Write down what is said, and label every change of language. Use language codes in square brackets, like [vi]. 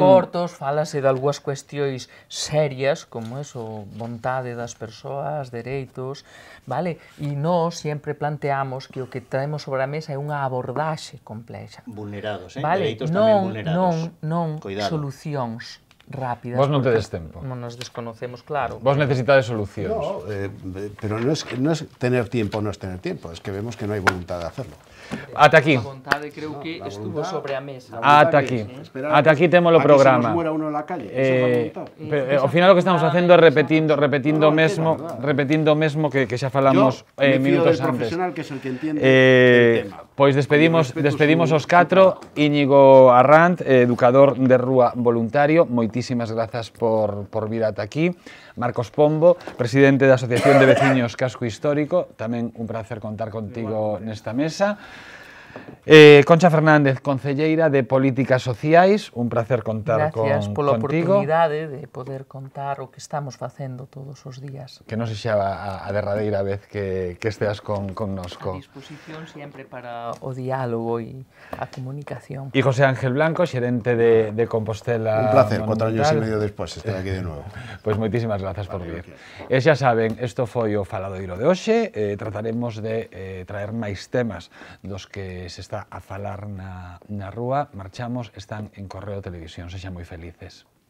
[gl] cortos, falase de algúas cuestións serias, como eso, vontade das persoas, dereitos, vale? E nós sempre planteamos que o que traemos sobre a mesa é unha abordaxe complexa. Vulnerados, vale? Dereitos tamén vulnerados. Non solucións rápidas. Vos non tedes tempo. Non nos desconocemos, claro. Vos necesitades solucións. [es] No, pero no es tener tiempo, no es tener tiempo, es que vemos que no hay voluntad de hacerlo. [gl] Ata aquí. A vontade creo que estuvo sobre a mesa. Ata aquí. Ata aquí temos o programa. [es] A que se nos muera uno en la calle, eso é [gl] Ao final o que estamos facendo é repetindo mesmo que xa falamos minutos antes. [es] Profesional que es el que entiende el tema. [gl] Pois despedimos os 4, Íñigo Arranz, educador de rúa voluntario, moitísimas grazas por vir ata aquí. Marcos Pombo, presidente da Asociación de Veciños Casco Histórico, tamén un placer contar contigo nesta mesa. Concha Fernández, concelleira de Políticas Sociais, un placer contar contigo. Gracias pola oportunidade de poder contar o que estamos facendo todos os días. Que non se xa a derradeira vez que esteas connosco. A disposición sempre para o diálogo e a comunicación. E José Ángel Blanco, xerente de Compostela. Un placer, 4 años e medio despois estar aquí de novo. Pois moitísimas grazas por vir. E xa saben, isto foi o Faladoiro de hoxe, trataremos de traer máis temas dos que se está a falar na rúa. Marchamos, están en Correo Televisión. Sexan moi felices.